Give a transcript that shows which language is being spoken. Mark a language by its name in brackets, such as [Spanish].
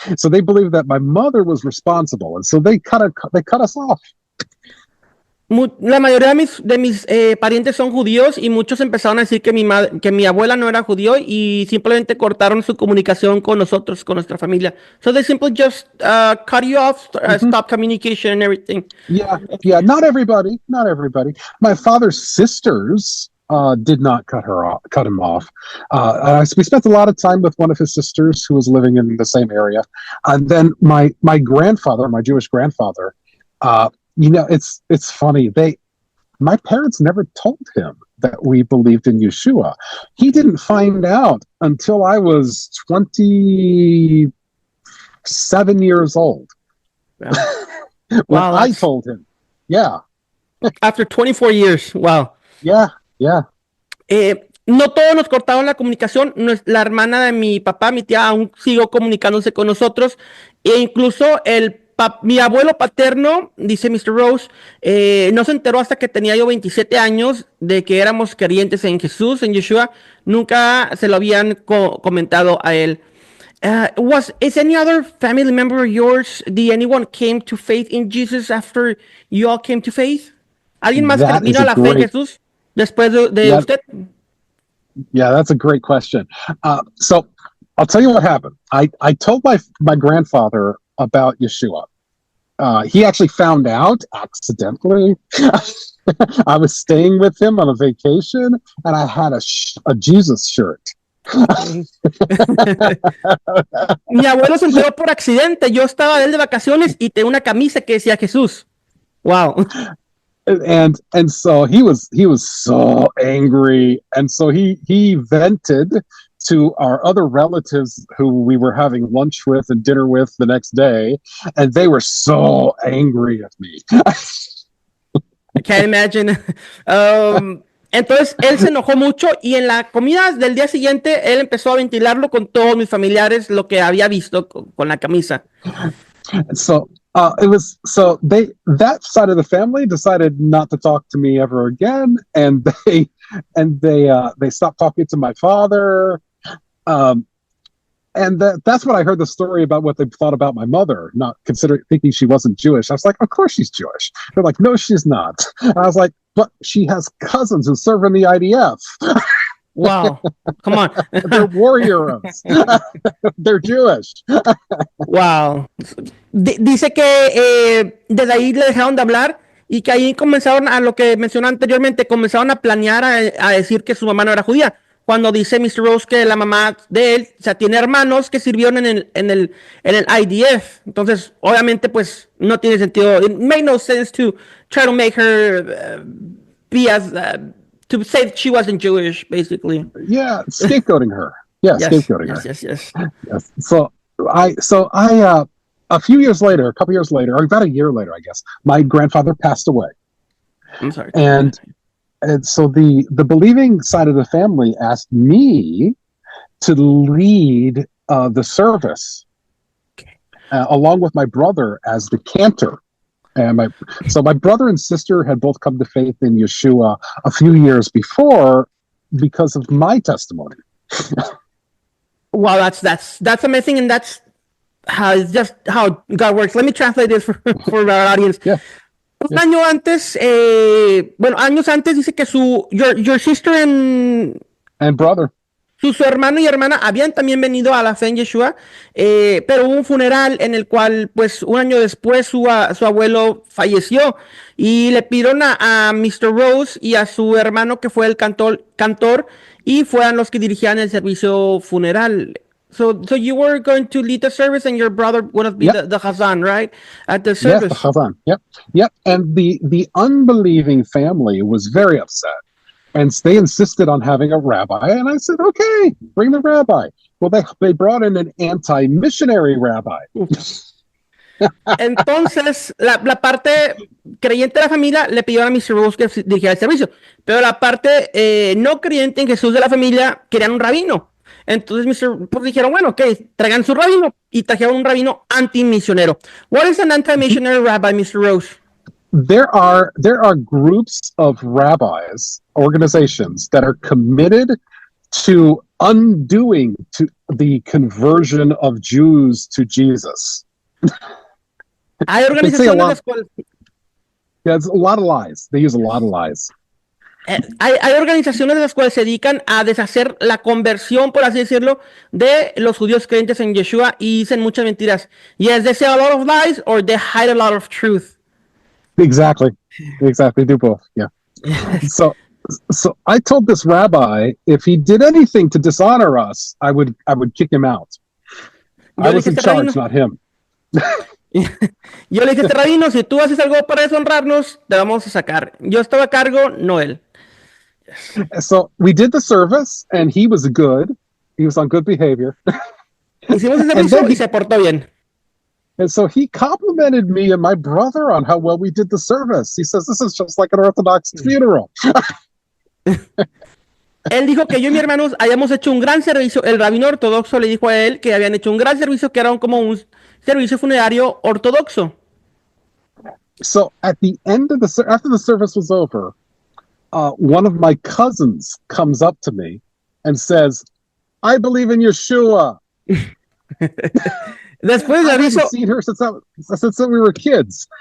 [English] So they believed that my mother was responsible, and so they cut us off. [Spanish] La mayoría de mis parientes son judíos y muchos empezaron a decir que mi abuela no era judío y simplemente cortaron su comunicación con nosotros, con nuestra familia. [English] So they simply just cut you off, stop communication and everything. Yeah, not everybody. My father's sisters did not cut him off. We spent a lot of time with one of his sisters who was living in the same area. And then my grandfather, my Jewish grandfather, it's funny. My parents never told him that we believed in Yeshua. He didn't find out until I was 27 years old. Wow. When Wow, I told him. Yeah. After 24 years, wow. Yeah. [Spanish] No todos nos cortaron la comunicación. La hermana de mi papá, mi tía, aún siguió comunicándose con nosotros. E incluso mi abuelo paterno, dice Mr. Rose, no se enteró hasta que tenía yo 27 años de que éramos creyentes en Jesús, en Yeshua. Nunca se lo habían comentado a él. [English] Is any other family member of yours, did anyone came to faith in Jesus after you all came to faith? [Spanish] ¿Alguien más que vino a la fe en Jesús después de usted? [English] Yeah, that's a great question. So I'll tell you what happened. I told my grandfather about Yeshua. He actually found out accidentally. I was staying with him on a vacation, and I had a Jesus shirt. [Spanish] Mi abuelo se enteró por accidente. Yo estaba de vacaciones y tenía una camisa que decía Jesús. [English] Wow. And so he was so angry, and so he vented to our other relatives who we were having lunch with and dinner with the next day, and they were so angry at me. I can't imagine. [Spanish] Entonces él se enojó mucho y en la comida del día siguiente él empezó a ventilarlo con todos mis familiares lo que había visto con la camisa. [English] So that side of the family decided not to talk to me ever again, and they stopped talking to my father. And that's when I heard the story about what they thought about my mother, not thinking she wasn't Jewish. I was like, of course she's Jewish. They're like, no, she's not. And I was like, but she has cousins who serve in the IDF. Wow, come on. They're war heroes. They're Jewish. Wow. [Spanish] Dice que desde ahí le dejaron de hablar y que ahí comenzaron a lo que mencioné anteriormente, comenzaron a planear a decir que su mamá no era judía. Cuando dice Mr. Rose que la mamá de él, o sea, tiene hermanos que sirvieron en el IDF. Entonces, obviamente, pues, no tiene sentido. [English] It made no sense to try to make her be as... to say that she wasn't Jewish, basically. Yeah, scapegoating her. Yeah, yes, scapegoating her. Yes. So I a few years later, a couple years later, or about a year later, I guess, my grandfather passed away. I'm sorry. And so the believing side of the family asked me to lead the service, along with my brother as the cantor. And my brother and sister had both come to faith in Yeshua a few years before because of my testimony. Wow, that's amazing, and that's how God works. Let me translate this for our audience. Yeah. [Spanish] Un año antes, años antes dice que [English] your sister and brother. [Spanish] Su hermano y hermana habían también venido a la fe en Yeshua, pero hubo un funeral en el cual, pues, un año después su abuelo falleció y le pidieron a Mr. Rose y a su hermano, que fue el cantor, y fueran los que dirigían el servicio funeral. [English] So you were going to lead the service, and your brother would be the Chazan, right? At the service. Yes, the Chazan. Yep. And the unbelieving family was very upset. And they insisted on having a rabbi, and I said, okay, bring the rabbi. Well, they brought in an anti-missionary rabbi. [Spanish] Entonces, la parte creyente de la familia le pidió a Mr. Rose que dirigiera el servicio, pero la parte no creyente en Jesús de la familia querían un rabino. Entonces pues dijeron, bueno, ok, traigan su rabino, y trajeron un rabino anti-misionero. [English] What is an anti-missionary rabbi, Mr. Rose? There are groups of rabbis, organizations that are committed to undoing the conversion of Jews to Jesus. [Spanish] Hay organizaciones las cuales... [English] Yeah, it's a lot of lies. They use a lot of lies. [Spanish] Hay organizaciones de las cuales se dedican a deshacer la conversión, por así decirlo, de los judíos creyentes en Yeshua, y dicen muchas mentiras. [English] Yes, they say a lot of lies, or they hide a lot of truth. Exactly. Do both. Yeah. So I told this rabbi, if he did anything to dishonor us, I would kick him out. I was in charge, not him. [Spanish] Yo le dije, este rabino, si tú haces algo para deshonrarnos, te vamos a sacar. Yo estaba a cargo, no él. [English] So we did the service, and he was good. He was on good behavior. [Spanish] Hicimos el [English] And [Spanish] servicio [English] then [Spanish] y se portó bien. [English] And so he complimented me and my brother on how well we did the service. He says, this is just like an Orthodox funeral. [Spanish] Él dijo que yo y mi hermano hayamos hecho un gran servicio. El rabino ortodoxo le dijo a él que habían hecho un gran servicio, que era como un servicio funerario ortodoxo. [English] So at the end of after the service was over, one of my cousins comes up to me and says, I believe in Yeshua. [Spanish] Después del [English] I haven't [Spanish] servicio, [English] seen her since we were kids.